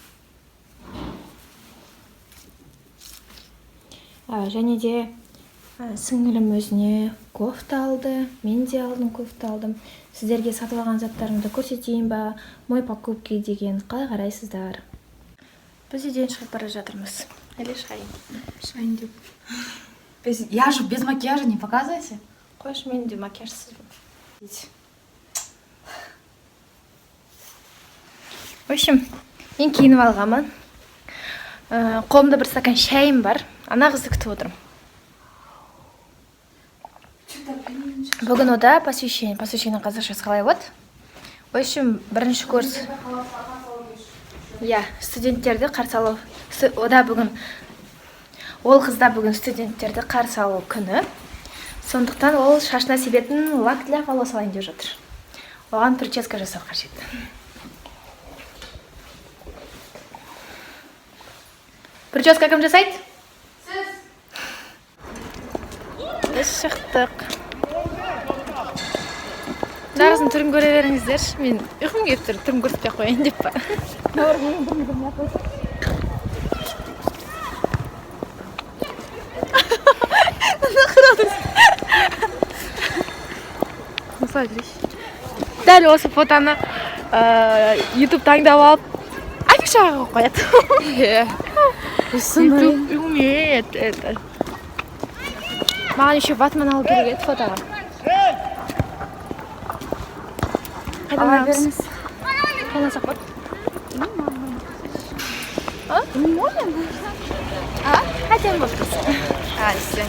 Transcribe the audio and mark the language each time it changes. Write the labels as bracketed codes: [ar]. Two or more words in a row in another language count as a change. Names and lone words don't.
[kk] Және де сіңілім өзіне кофта алды, мен де алдым, кофта алдым. Сіздерге сатып алған заттарымды көрсетейін ба? [ru] Мой покупки [kk] деген қалай қарайсыздар? Біз үйден шығып бара жатырмыз. Әлі шығайын деп. [ru] Я же без макияжа, не показывайся. [kk] Қойшы, мен де макияжсыз. [ru] В общем, [kk] мен киініп алғанмын. Қолымда бір стакан шайым бар. Ана қызды күтіп отырмын. Бүгін [ru] ода посвящение [kk] қазақшасы қалай болады? [ru] В общем, [kk] бірінші курс. Студенттерді қарсы алу. Ол қызда бүгін студенттерді қарсы алу күні. Сондықтан ол шашына себетін [ru] лак для волос [kk] алайын деп жатыр. Оған прическа жасау қажет. Прическа кім жасайды? Біз шықтық. Жарысын түрін көре беріңіздер. Мен ұйқым келіп тұр, түрін көрсетпей қояйын деп па. Дәл осы фотоны YouTube таңдап алып, афишаға қояды. [ru] YouTube умеет это. [kk] Маған еще ватман алу керек еді фотоға. Қайдан беріңіз? Қайдан сақпат? Қайдан болсын?